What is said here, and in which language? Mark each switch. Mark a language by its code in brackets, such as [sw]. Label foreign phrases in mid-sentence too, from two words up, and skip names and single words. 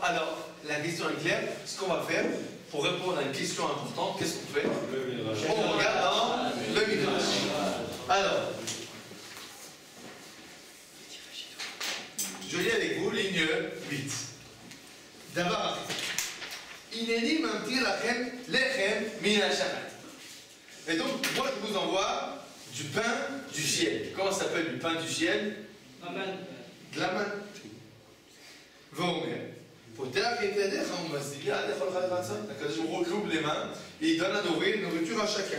[fr] Alors, la question est claire. Ce qu'on va faire, pour répondre à une question importante, qu'est-ce qu'on fait? On regarde dans le Midrash. Alors, je lis avec vous ligne 8. D'abord, [he] הנני ממטיר לכם לחם מן השמים. [fr] Et donc, moi je vous envoie du pain du ciel. Comment ça s'appelle du pain du ciel? De la manne. Vomer. On ouvre les mains et il donne à nourriture à chacun.